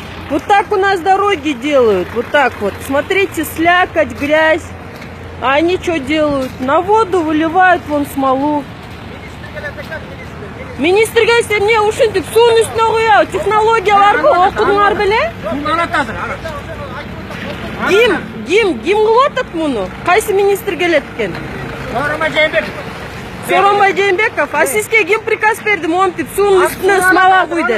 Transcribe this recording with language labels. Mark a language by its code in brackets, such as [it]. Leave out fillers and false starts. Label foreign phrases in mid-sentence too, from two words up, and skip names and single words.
[ru] Вот так у нас дороги делают, вот так вот. Смотрите, слякоть, грязь. А они что делают? На воду выливают вон смолу. [ky] Министрге не ушинтип суун үстүнө куябы, технологияларбы окудуңар беле? Ким кылып атат муну? Кайсы министр келет экен? Сооронбай Жээнбеков. А сизге ким приказ берди монтип суунун үстүнө смола куй деп?